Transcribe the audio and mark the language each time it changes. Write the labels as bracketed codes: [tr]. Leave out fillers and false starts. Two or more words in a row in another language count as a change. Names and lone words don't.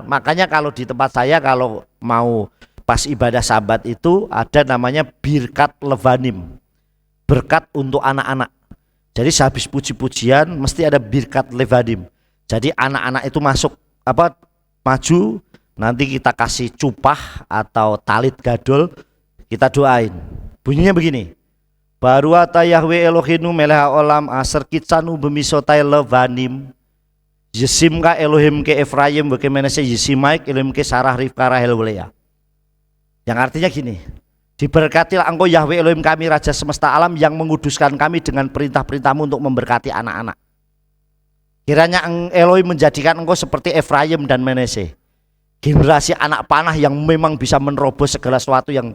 [id] Makanya kalau di tempat saya, kalau mau pas ibadah Sabat itu ada namanya [he] ברכת לבנים. [id] Berkat untuk anak-anak. Jadi sehabis puji-pujian mesti ada [he] ברכת לבנים. [id] Jadi anak-anak itu maju, nanti kita kasih cupah atau [he] טלית גדול, [id] kita doain. Bunyinya begini. [he] ברוך אתה יהוה אלוהינו מלך העולם אשר קדשנו במצוותיו לבנים. ישימך אלהים כאפרים bagaimana ישימך אלהים כשרה רבקה רחל ולאה. [id] Yang artinya gini. Diberkatilah engkau Yahweh Elohim kami Raja semesta alam yang menguduskan kami dengan perintah-perintahmu untuk memberkati anak-anak. Kiranya Elohim menjadikan engkau seperti Efraim dan Menese, generasi anak panah yang memang bisa menerobos segala sesuatu yang.